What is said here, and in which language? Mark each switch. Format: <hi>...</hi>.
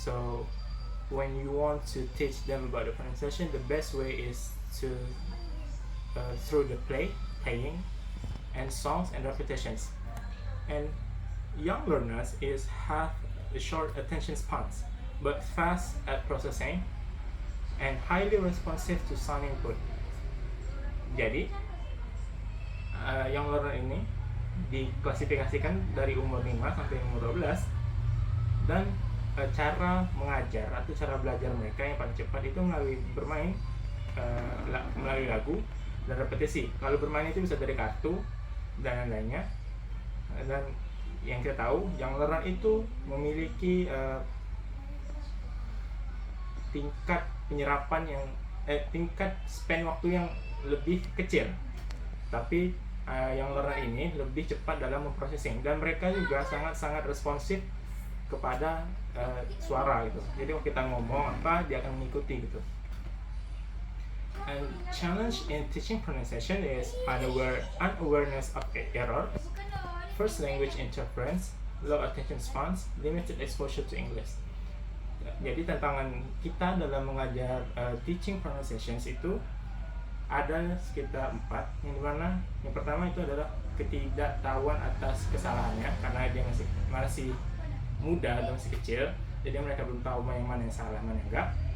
<en>So when you want to teach them about the pronunciation, the best way is to through the playing, and songs and repetitions. And young learners have a short attention spans, but fast at processing and highly responsive to sound input.</en> <id>Jadi, young learner ini diklasifikasikan dari umur 5 sampai umur 12, dan cara mengajar atau cara belajar mereka yang paling cepat itu melalui bermain, melalui lagu dan repetisi. Kalau bermain itu bisa dari kartu dan lain-lainnya. Dan yang kita tahu, young learner itu memiliki tingkat penyerapan tingkat span waktu yang lebih kecil, tapi young learner ini lebih cepat dalam memprosesing, dan mereka juga sangat responsif kepada suara gitu. Jadi kalau kita ngomong apa, dia akan mengikuti gitu.</id> <en>And challenge in teaching pronunciation is unawareness of error, first language interference, low attention spans, limited exposure to English.</en> <id>Jadi tantangan kita dalam mengajar teaching pronunciations itu ada sekitar 4, yang dimana yang pertama itu adalah ketidaktahuan atas kesalahannya, karena dia masih muda dan masih kecil, jadi mereka belum tahu yang mana yang salah, mana yang enggak.</id>